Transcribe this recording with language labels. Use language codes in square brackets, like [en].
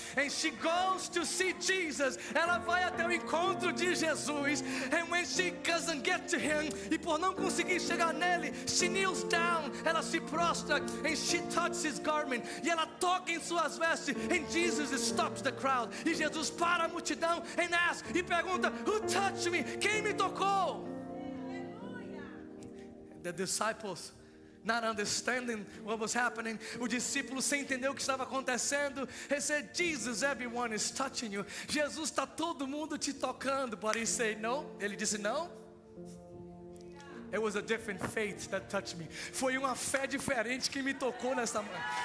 [en] And she goes to see Jesus. [pt] Ela vai até o encontro de Jesus. [en] And when she doesn't get to him, [pt] e por não conseguir chegar nele, [en] she kneels down, [pt] ela se prostra, [en] and she touches his garment, [pt] e ela toca em suas vestes, [en] and Jesus stops the crowd, [pt] e Jesus para a multidão, [en] and asks, [pt] e pergunta: [en] who touched me? [pt] Quem me tocou? [en] The disciples not understanding what was happening. [pt] O discípulo sem entender o que estava acontecendo. [en] He said, Jesus, everyone is touching you. [pt] Jesus, está todo mundo te tocando. [en] But he said, no. [pt] Ele disse, não. [en] It was a different faith that touched me. [pt] Foi uma fé diferente que me tocou nessa manhã.